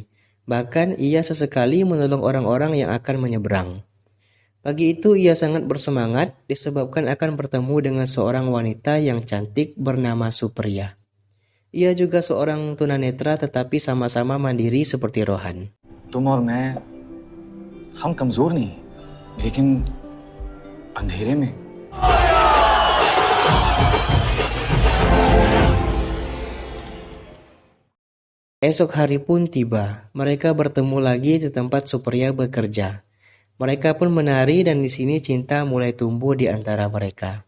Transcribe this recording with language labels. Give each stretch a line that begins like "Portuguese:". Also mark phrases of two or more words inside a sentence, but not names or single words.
Indonesian: Bahkan ia sesekali menolong orang-orang yang akan menyeberang. Pagi itu ia sangat bersemangat disebabkan akan bertemu dengan seorang wanita yang cantik bernama Supriya. Ia juga seorang tunanetra tetapi sama-sama mandiri seperti Rohan.
Hindi: हम कमजोर नहीं लेकिन अंधेरे में
Indonesian: Esok hari pun tiba. Mereka bertemu lagi di tempat Supriya bekerja. Mereka pun menari dan di sini cinta mulai tumbuh di antara mereka.